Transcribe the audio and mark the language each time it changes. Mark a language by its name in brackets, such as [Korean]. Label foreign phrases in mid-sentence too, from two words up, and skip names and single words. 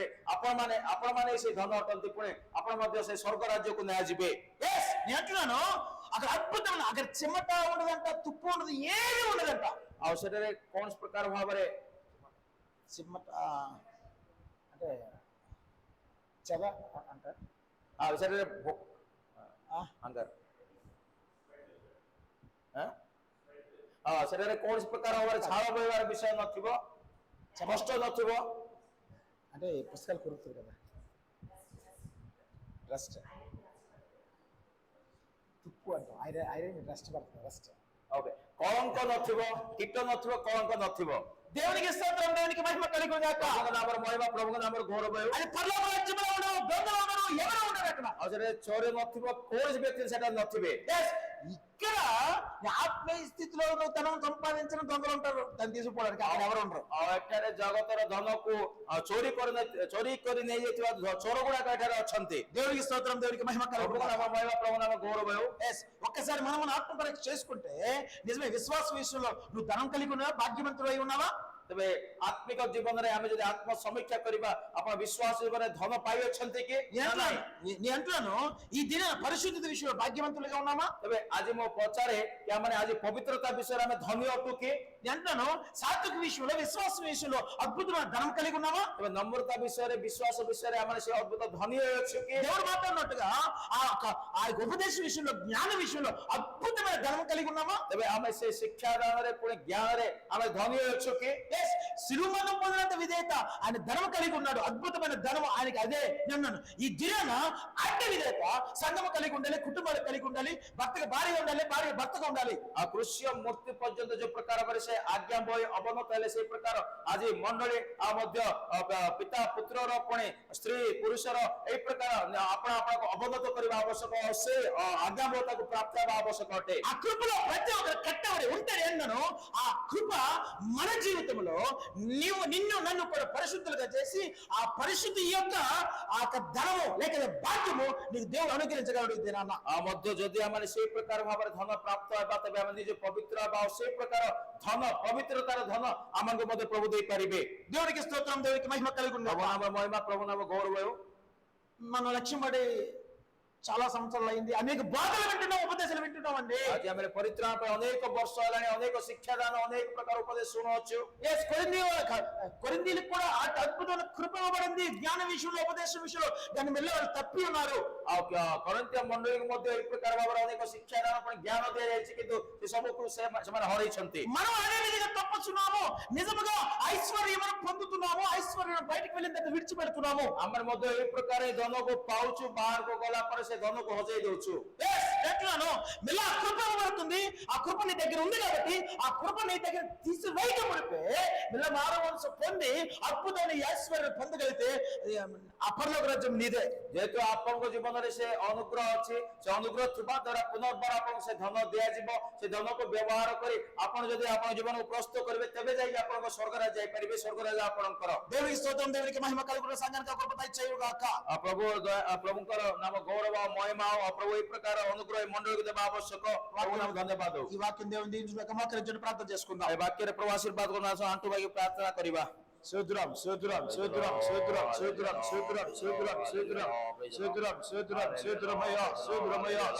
[Odia] ଆପଣମାନେ ସେଇ ଧନ ଅଟନ୍ତି, ପୁଣି ଆପଣ ମଧ୍ୟ ସେ ସ୍ୱର୍ଗ ରାଜ୍ୟକୁ ନିଆଯିବେ। [Telugu] ఎస్, నేను అంటున్నాను అక్కడ అద్భుతమైన అక్కడ చెమట ఉండదంట, తుప్పు ఉండదు, ఏమీ ఉండదంట. [Odia] ଆଉ ସେଠାରେ କୌଣସି ପ୍ରକାର ଭାବରେ [Telugu] చెమట అంటే చెద అంటారు. [Odia] ଆଉ ସେଠାରେ అంటారు ସେଠାରେ କୌଣସି ପ୍ରକାର ଭାବରେ ଝାଳ ବୋହିବାର ବିଷୟ ନଥିବ, କଷ୍ଟ ନଥିବ। [Telugu] అంటే పుస్తకాలు కొరుకుతుంది కదా, రస్ట్ తుప్పు అంటాం, [English] iron rust [Telugu] పడుతుంది, రస్ట్. ఓకే, [Odia] କଳଙ୍କ ନଥିବ, କୀଟ ନଥିବ, କଳଙ୍କ ନଥିବ। [Telugu] దేవునికి స్తోత్రం, దేవునికి మహిమ కలుగును గాక. [Odia] ପ୍ରଭୁଙ୍କ ନାମର ମହିମା, ପ୍ରଭୁଙ୍କ ନାମର ଗୌରବ ହେଉ। [Telugu] అది పరలోక రాజ్యంలో ఉండవు, దొంగలు ఉండరు, ఎవరు ఉండరు అక్కడ. [Odia] ଆଉ ସେଠାରେ ଚୋର ନଥିବ, କୌଣସି ବ୍ୟକ୍ତି ସେଠାରେ ନଥିବେ। [Telugu] Yes, ఇక్కడ నీ ఆత్మీయ స్థితిలో నువ్వు ధనం సంపాదించిన దొంగలు ఉంటారు, దాన్ని తీసుకుపోవడానికి అక్కడ ఎవరు ఉండరు. [Odia] ଆଉ ଏଠାରେ ଜଗତର ଧନକୁ ଚୋରି କରି ନେଇଯାଇଥିବା ଚୋର ଗୁଡାକ ଏଠାରେ ଅଛନ୍ତି। [Telugu] దేవునికి స్తోత్రం, దేవునికి మహిమ కలుగును [Odia] ପ୍ରଭୁଙ୍କ [Telugu] గాక. [Odia] ନାମ ମହିମା, ପ୍ରଭୁଙ୍କ ନାମ ଗୌରବ ହେଉ। [Telugu] Yes, ఒక్కసారి మనం మన ఆత్మ పరీక్ష చేసుకుంటే నిజమే విశ్వాస విషయంలో నువ్వు ధనం కలిగి ఉన్నావా, భాగ్యవంతుడు అయి ఉన్నావా? [Odia] ତେବେ ଆତ୍ମିକ ଜୀବନରେ ଆମେ ଯଦି ଆତ୍ମ ସମୀକ୍ଷା କରିବା, ଆପଣ ବିଶ୍ୱାସ ଜୀବନରେ ଧନ ପାଇଅଛନ୍ତି କି? [Telugu] నీ అంటున్నాను ఈ దిన పరిశుద్ధత విషయంలో భాగ్యవంతులుగా ఉన్నామా? [Odia] ତେବେ ଆଜି ମୁଁ ପଚାରେ କି ଆମେ ଆଜି ପବିତ୍ରତା ବିଷୟରେ ଆମେ ଧନୀ ଅଟୁ କି? [Telugu] నేను అంటున్నాను సాత్విక విషయంలో, విశ్వాస విషయంలో అద్భుతమైన ధనం కలిగి ఉన్నావా? [Odia] ତେବେ ନମ୍ରତା ବିଷୟରେ, ବିଶ୍ୱାସ ବିଷୟରେ ଆମେ ସେ ଅద్ଭୁତ ଧନୀ ହୋଇଅଛୁ କି? [Telugu] దేవుడు మాట్లాడినట్టుగా ఆ ఉపదేశ విషయంలో, జ్ఞాన విషయంలో అద్భుతమైన ధనం కలిగి ఉన్నామా? [Odia] ତେବେ ଆମେ ସେ ଶିକ୍ଷାଦାନରେ ପୁଣି ଜ୍ଞାନରେ ଆମେ ଧନୀ ହୋଇଅଛୁ କି? [Telugu] శిలువను పొందినంత విధేయత ఆయన ధనం కలిగి ఉన్నాడు, అద్భుతమైన ధనం ఆయనకి. అదే నేను ఈ దినాన అడ్డ విధేయత సంఘము కలిగి ఉండాలి, కుటుంబాలు కలిగి ఉండాలి, భర్తకు భార్య ఉండాలి, భార్య భర్తగా ఉండాలి. [Odia] ଆଉ କୃଷ୍ୟ ମୂର୍ତ୍ତି ପର୍ଯ୍ୟନ୍ତ ଯୋଉ ପ୍ରକାର ଭାବରେ ସେ ଆଜ୍ଞା ବହି ଅବନତ ହେଲେ, ସେଇ ପ୍ରକାର ଆଜି ମଣ୍ଡଳୀ ଆଉ ମଧ୍ୟ ପିତା ପୁତ୍ରର ପୁଣି ସ୍ତ୍ରୀ ପୁରୁଷର ଏଇ ପ୍ରକାର ଆପଣଙ୍କୁ ଅବନତ କରିବା ଆବଶ୍ୟକ, ସେ ଆଜ୍ଞା ବହି ତାକୁ ପ୍ରାପ୍ତ ହେବା ଆବଶ୍ୟକ ଅଟେ। [Telugu] ఆ కృపలో ప్రతి ఒక్కరు కట్టబడి ఉంటాడు. ఏంటను ఆ కృప మన జీవితంలో నిన్ను నన్ను కూడా పరిశుద్ధులుగా చేసి ఆ పరిశుద్ధి యొక్క ఆ ధనము లేక భాగ్యము నీకు దేవుడు అనుగ్రహించగలడు ఈ దినాన. [Odia] ଆଉ ମଧ୍ୟ ଯଦି ଆମେ ସେଇ ପ୍ରକାର ଭାବରେ ଧନ ପ୍ରାପ୍ତ ହେବା, ତେବେ ଆମେ ନିଜେ ପବିତ୍ର ହେବା, ଆଉ ସେଇ ପ୍ରକାର ଧନ, ପବିତ୍ରତାର ଧନ ଆମକୁ ମଧ୍ୟ ପ୍ରଭୁ ଦେଇପାରିବେ। [Telugu] దేవునికి స్తోత్రం, దేవునికి మహిమ కలుగును [Odia] ପ୍ରଭୁ [Telugu] గాక. [Odia] ନାମ ମହିମା, ପ୍ରଭୁ ନାମ ଗୌରବ ହେଉ। [Telugu] మన లక్ష్యం పడి చాలా సంవత్సరాలు అయింది, అనేక బోధలు వింటున్నాం, ఉపదేశాలు వింటున్నాం అండి. [Odia] ଆଜି ଆମେ ପରିତ୍ରାଣ ପାଇଁ ଅନେକ ବର୍ଷ ହେଲାଣି, ଅନେକ ଶିକ୍ଷାଦାନ, ଅନେକ ପ୍ରକାର ଉପଦେଶ ଶୁଣୁଅଛୁ। [Telugu] కొరింథీయులకు కూడా అద్భుతమైన కృప ఇవ్వబడింది, జ్ఞాన విషయంలో, ఉపదేశ విషయంలో. దాన్ని మెల్ల వాళ్ళు తప్పి ఉన్నారు। [Odia] ଆଉ କରନ୍ତିଆ ମଣ୍ଡଳୀକୁ ମଧ୍ୟ ଏଇ ପ୍ରକାର ଭାବରେ ଅନେକ ଶିକ୍ଷାଦାନ ପାଇଁ ଜ୍ଞାନ ଦିଆଯାଇଛି, କିନ୍ତୁ ସେ ସବୁକୁ ସେମାନେ ହରେଇଛନ୍ତି। [Telugu] మనం అదే విధంగా తప్పుచున్నాము, నిజముగా ఐశ్వర్యమును పొందుతున్నాము, ఐశ్వర్యం బయటకు వెళ్ళిన తర్వాత విడిచిపెడుతున్నాము। [Odia] ଆମେ ମଧ୍ୟ ଏଇ ପ୍ରକାର ଏ ଧନକୁ ପାଉଛୁ, ବାହାରକୁ ଗଲା ପରେ ସେ ଧନକୁ ହଜେଇ ଦଉଛୁ। [Telugu] ఎట్లానో మెల్ల కృప ఇవ్వబడుతుంది, ఆ కృప నీ దగ్గర ఉంది కాబట్టి ఆ కృప నీ దగ్గర తీసివేయబడితే మెల్ల మానవంశం పొంది అద్భుతమైన ఐశ్వర్యం పొందగలిగితే ఆ పరలోక రాజ్యం నీదే। [Odia] ଯେହେତୁ ଆପଣଙ୍କ ଜୀବନରେ ସେ ଅନୁଗ୍ରହ ଅଛି, ସେ ଅନୁଗ୍ରହ ଥିବା ଦ୍ୱାରା ପୁନର୍ବାର ଆପଣଙ୍କୁ ସେ ଧନ ଦିଆଯିବ। ସେ ଧନକୁ ବ୍ୟବହାର କରି ଆପଣ ଯଦି ଆପଣଙ୍କ ଜୀବନକୁ ପ୍ରସ୍ତୁତ କରିବେ, ତେବେ ଯାଇକି ଆପଣଙ୍କ ସ୍ୱର୍ଗ ରାଜ୍ୟ ଯାଇପାରିବେ, ସ୍ୱର୍ଗ ରାଜ୍ୟ ଆପଣଙ୍କର। [Telugu] దేవునికి స్తోత్రం, దేవునికి మహిమ కలుగును, సంఘానికి కృప దయచేయును గాక। [Odia] ପ୍ରଭୁଙ୍କର ନାମ ଗୌରବ ଆଉ ମହିମା, ଆଉ ପ୍ରଭୁ ଏଇ ପ୍ରକାର ଅନୁଗ୍ରହ ମଣ୍ଡଳୀକୁ ଦେବା ଆବଶ୍ୟକ। ପ୍ରଭୁ ନାମ ଧନ୍ୟବାଦ। [Telugu] ఈ వాక్యం దేవుని దీవించుగాక। మోకరించి ప్రార్థన చేసుకుందాం। [Odia] ଏ ବାକ୍ୟରେ ପ୍ରଭୁ ଆଶୀର୍ବାଦ କରୁନା, ଆଣ୍ଠୁ ଭାଙ୍ଗି ପ୍ରାର୍ଥନା କରିବା। [Telugu] స్తోత్రం, స్తోత్రం, స్తోత్రం, స్తోత్రం, స్తోత్రం, స్తోత్రం, స్తోత్రం, స్తోత్రం, స్తోత్రం, స్తోత్రం, స్తోత్రం, స్తోత్రమయ్యా, స్తోత్రమయ్యా।